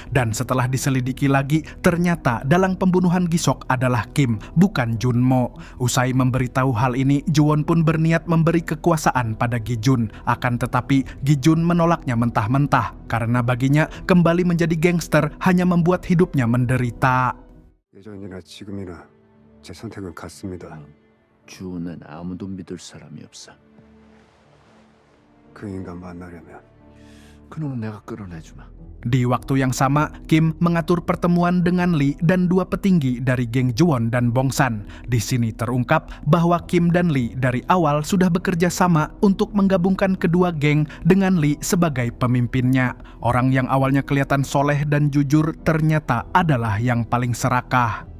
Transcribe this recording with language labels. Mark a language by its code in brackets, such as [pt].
[id] Dan setelah diselidiki lagi, ternyata dalang pembunuhan Gi-sok adalah Kim, bukan Junmo. Usai memberitahu hal ini, Ju-won pun berniat memberi kekuasaan pada Gi-jun. Akan tetapi, Gi-jun menolaknya mentah-mentah, karena baginya kembali menjadi gangster hanya membuat hidupnya menderita. [ko] 예전이나 지금이나 제 선택은 같습니다. 주호는 아무도 믿을 사람이 없어. 그 인간 만나려면 그놈은 내가 끌어내주마. [id] Di waktu yang sama, Kim mengatur pertemuan dengan Lee dan dua petinggi dari geng Ju-won dan Bong-san. Di sini terungkap bahwa Kim dan Lee dari awal sudah bekerja sama untuk menggabungkan kedua geng dengan Lee sebagai pemimpinnya. Orang yang awalnya kelihatan soleh dan jujur ternyata adalah yang paling serakah.